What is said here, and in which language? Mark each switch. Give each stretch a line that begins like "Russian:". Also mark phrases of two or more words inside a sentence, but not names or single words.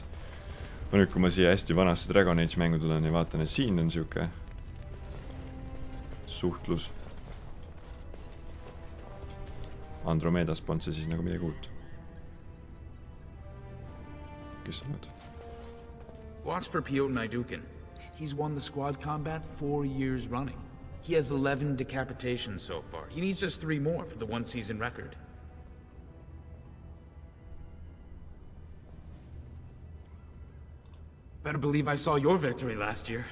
Estonian: Nüüd, kui ma siia hästi vanasse Dragon Age mängu tulen ja vaatan, et siin on siuke suhtlus. Andromedas polnud see siis nagu midagi uut. Kes on nüüd?
English: Watch for Piotr Naidukin. He's won the squad combat 4 years running. He has 11 decapitations so far. He needs just 3 more for the 1-season record. Better believe I saw your victory last year.